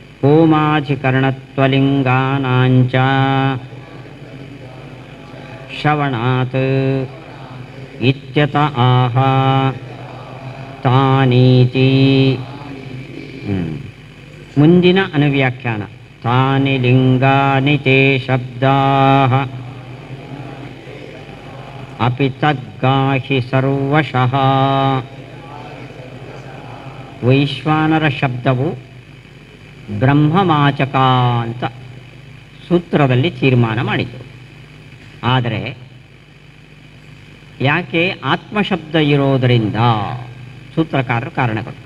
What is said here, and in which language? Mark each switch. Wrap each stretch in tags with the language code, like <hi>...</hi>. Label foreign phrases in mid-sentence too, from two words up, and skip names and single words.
<sa>ಹೋಮಾಧಿಕರಣತ್ವಲಿಂಗಾನಾಂಚ ಶ್ರವಣಾತ್ ಇತ್ಯತ ಆಹ ತಾನೀತಿ.</sa> <kn>ಮುಂದಿನ ಅನುವ್ಯಾಖ್ಯಾನ.</kn> <sa>ತಾನಿ ಲಿಂಗಾನಿ ತೇ ಶಬ್ದಾಃ ಅಪಿ ತದ್ಗಾಹಿ ಸರ್ವಶಃ.</sa> <kn>ವೈಶ್ವಾನರ ಶಬ್ದವು ಬ್ರಹ್ಮವಾಚಕ ಅಂತ ಸೂತ್ರದಲ್ಲಿ ತೀರ್ಮಾನ ಮಾಡಿದರು. ಆದರೆ ಯಾಕೆ ಆತ್ಮಶಬ್ದ ಇರೋದರಿಂದ ಸೂತ್ರಕಾರರು ಕಾರಣ ಕೊಟ್ಟರು.</kn>